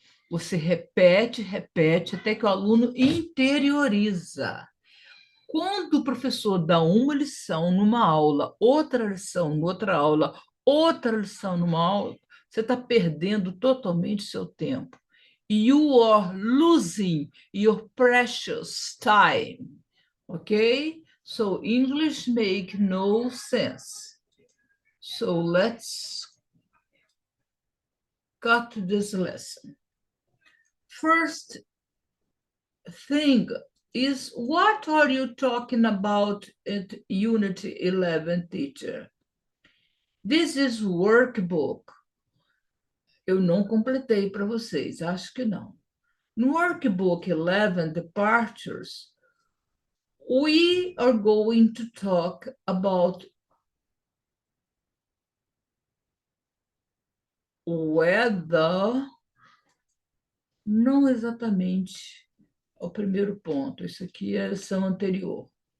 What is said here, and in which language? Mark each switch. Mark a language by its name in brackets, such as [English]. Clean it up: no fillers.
[Portuguese] Você repete, repete, até que o aluno interioriza. Quando o professor dá uma lição numa aula, outra lição noutra aula, outra lição numa aula, você está perdendo totalmente seu tempo. [English] You are losing your precious time. Okay? So English make no sense. So let's cut this lesson. First thing is, what are you talking about at Unit 11, teacher? This is workbook. [Portuguese] Eu não completei para vocês, acho que não. No workbook 11, Departures, [English] we are going to talk about weather, [Portuguese] não exatamente o primeiro ponto, isso aqui é a lição anterior.